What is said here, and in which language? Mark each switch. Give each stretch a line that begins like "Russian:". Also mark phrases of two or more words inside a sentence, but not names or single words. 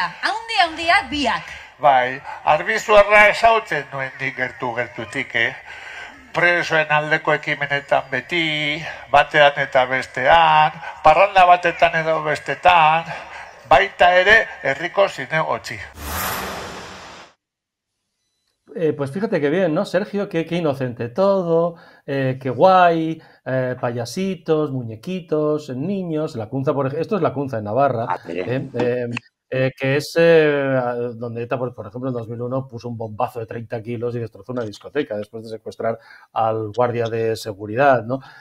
Basque: Handiak biak. Bai, arbizuarra esautzen nuen nik gertutik, presoen aldeko ekimenetan beti, batean eta bestean, parranda batetan edo bestetan, baita ere herriko zinegotzi.
Spanish: Pues fíjate qué bien, ¿no, Sergio? Qué inocente todo, qué guay, payasitos, muñequitos, niños, la Cunza, por ejemplo, esto es la Cunza en Navarra, que es donde ETA, por ejemplo, en 2001 puso un bombazo de 30 kilos y destrozó una discoteca después de secuestrar al guardia de seguridad, ¿no?